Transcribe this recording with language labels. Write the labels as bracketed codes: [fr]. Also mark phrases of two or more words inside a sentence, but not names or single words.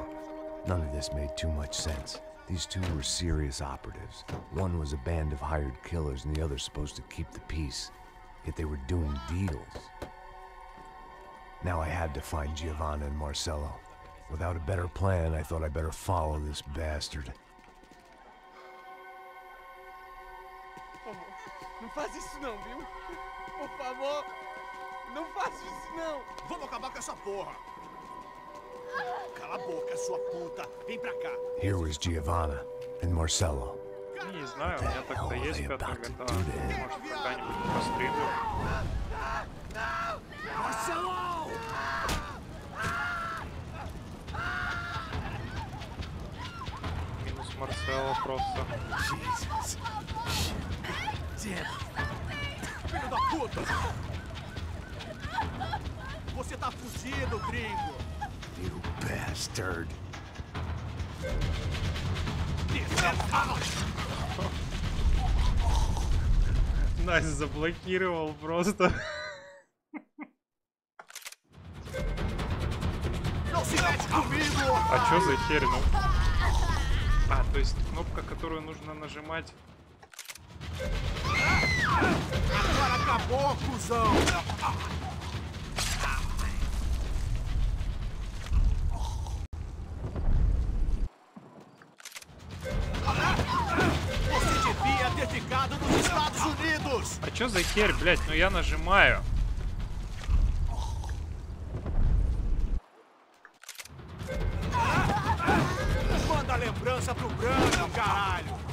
[en] None of this made too much sense. These two were serious operatives. One was a band of hired killers and the other supposed to keep the peace. Yet they were doing deals. Now I had to find Giovanna and Marcelo. Without a better plan, I thought I'd better follow this bastard. [pt] Não faz isso não, viu? Por favor, não faz isso não. Vamos acabar com essa porra. Cala a boca, sua puta. Vem pra cá. [en] Here was Giovanna and Marcelo. [ru] Не знаю, у меня так-то есть пятая года. Может, когда-нибудь постримлю. Marcelo! Минус Марсело просто. [pt] Filho da puta! Você tá fudido, gringo! [en] You bastard. [ru] Найс заблокировал просто. А чё за херь, ну? А, то есть кнопка, которую нужно нажимать. [pt] Agora acabou, cuzão! Você devia ter ficado nos Estados Unidos! [ru] А чё за херь, блядь? Ну я нажимаю. [pt] Manda lembrança pro branco, caralho!